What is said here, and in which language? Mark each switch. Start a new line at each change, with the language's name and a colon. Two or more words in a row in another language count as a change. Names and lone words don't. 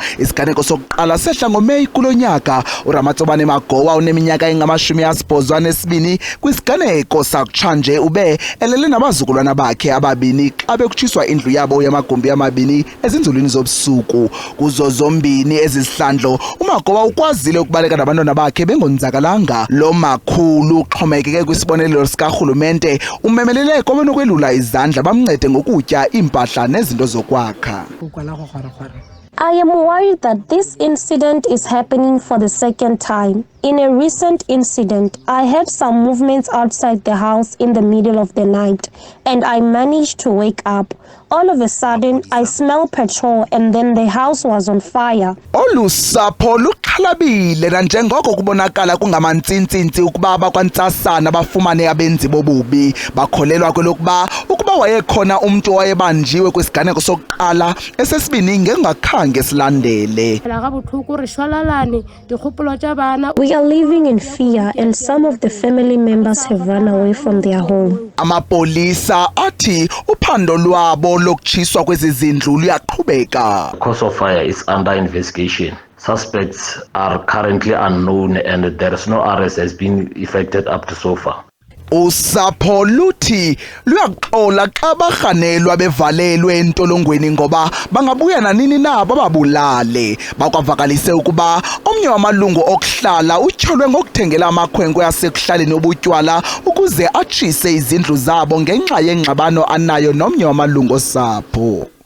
Xhosa: Isiganeko sokuqala sehla ngoMeyi kulo nyaka. uRamatsobane Magowa oneminyaka engama-82 kwisiganeko sakutshanje ube elele nabazukulwana bakhe ababini xa bekutshiswa indlu yabo yamagumbi amabini ezinzulwini zobusuku. Kuzo zombini ezizihlandlo uMagowa ukwazile ukubaleka nabantwana bakhe bengonzakalanga. Lo makhulu uxhomekeke kwisibonelelo sikarhulumente umemelele kwabanokwelula izandla bamncede ngokutya impahla nezinto zokwakha.
English: I am worried that this incident is happening for the second time. In a recent incident, I had some movements outside the house in the middle of the night, and I managed to wake up. All of a sudden, I smell petrol, and then the house was on fire.
Xhosa: Olu sapho luxhalabile nanjengoko kubonakala kungamantsintsi ukuba abakwantsasana bafumane abenzi bobubi. Bakholelwa kwelokuba ukuba wayekhona umntu owayebanjiwe kwisiganeko sokuqala esesibini ngengakhange silandele.
English: We are living in fear, and some of the family members have run away from their home.
Xhosa: Amapolisa athi uphando lwabo lokutshiswa kwezi zindlu luyaqhubeka.
English: The cause of fire is under investigation. Suspects are currently unknown and there is no arrest has been effected up to so far.
Xhosa: Usapho luthi luyaxola xa barhanelwa bevalelwe entolongweni ngoba bangabuya nanini na bababulale. Bakwavakalise ukuba omnye wamalungu okuhlala utyholwe ngokuthengela amakhwenkwe asekuhlaleni obutywala ukuze atshise izindlu zabo ngenxa yengxabano anayo nomnye wamalungu osapho.